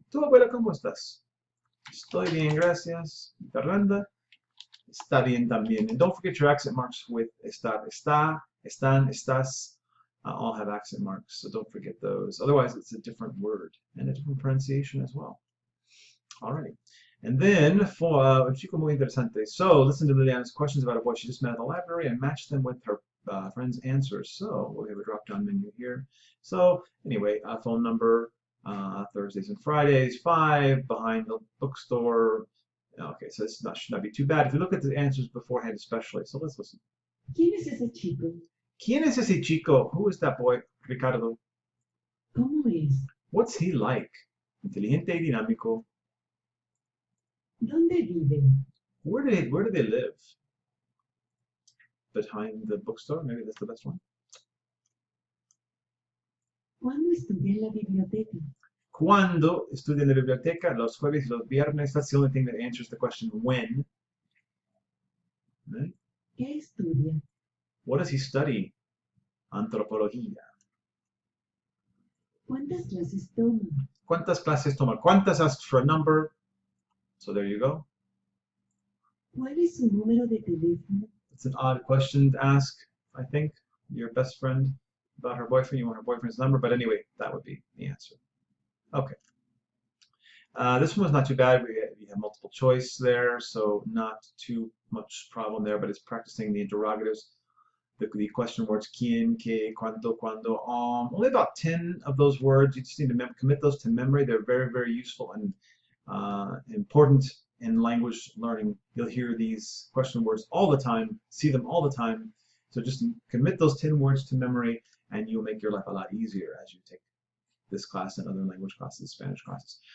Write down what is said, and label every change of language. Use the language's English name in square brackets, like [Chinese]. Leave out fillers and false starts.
[Spanish] ¿Tú, abuela, cómo estás? Estoy bien, gracias. Fernanda. Está bien también. [English] And don't forget your accent marks with estar. Está, están, estás. All have accent marks, so don't forget those. Otherwise, it's a different word and a different pronunciation as well. All right. And then for [Spanish] chico muy interesante. [English] So listen to Liliana's questions about a boy she just met in the library and match them with her friend's answers. So we have a drop-down menu here. So anyway, phone number, Thursdays and Fridays, 5, behind the bookstore. Okay, so this should not be too bad if you look at the answers beforehand especially. So let's listen. [Spanish] ¿Quién es ese chico? ¿Quién es ese chico? [English] Who is that boy, [Spanish] Ricardo? ¿Cómo es? [English] What's he like? [Spanish] Inteligente y dinámico. ¿Dónde vive? [English] Where do they live? Behind the bookstore? Maybe that's the best one. [Spanish] ¿Cuándo estudia en la biblioteca? ¿Cuándo estudia en la biblioteca? Los jueves y los viernes. [English] That's the only thing that answers the question when. Right? [Spanish] ¿Qué estudia? [English] What does he study? Antropología. [Spanish] ¿Cuántas clases toma? ¿Cuántas clases toma? [English] ¿Cuántas asks for a number? So there you go. [Spanish] ¿Cuál es su número de teléfono? [English] It's an odd question to ask, I think. Your best friend about her boyfriend. You want her boyfriend's number, but anyway, that would be the answer. Okay. This one was not too bad. We have multiple choice there, so not too much problem there, but it's practicing the interrogatives. The question words, quién, qué, cuánto, cuándo. Only about 10 of those words. You just need to commit those to memory. They're very, very useful and important in language learning. You'll hear these question words all the time, see them all the time. So just commit those 10 words to memory, and you'll make your life a lot easier as you take this class and other language classes, Spanish classes.